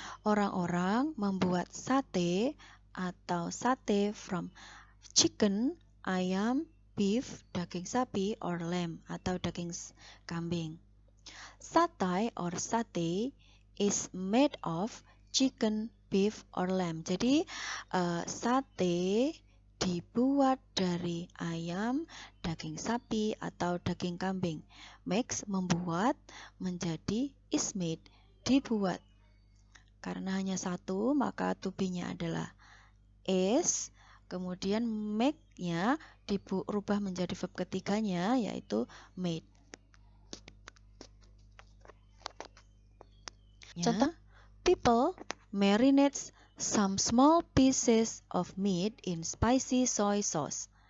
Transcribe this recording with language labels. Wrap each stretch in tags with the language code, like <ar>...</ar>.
<id>Orang-orang membuat sate atau sate</id> <en>from chicken,</en> <id>ayam, beef, daging sapi,</id> <en>or lamb</en> <id>atau daging kambing.</id> <en>Satay or sate is made of chicken, beef, or lamb.</en> <id>Jadi sate dibuat dari ayam, daging sapi, atau daging kambing.</id> <en>Makes,</en> <id>membuat, menjadi</id> <en>is made,</en> <id>dibuat. Karena hanya satu, maka to be-nya adalah is. Kemudian make-nya dirubah menjadi verb ketiganya, yaitu made. Contoh,</id> <en>people marinates some small pieces of meat in spicy soy sauce.</en>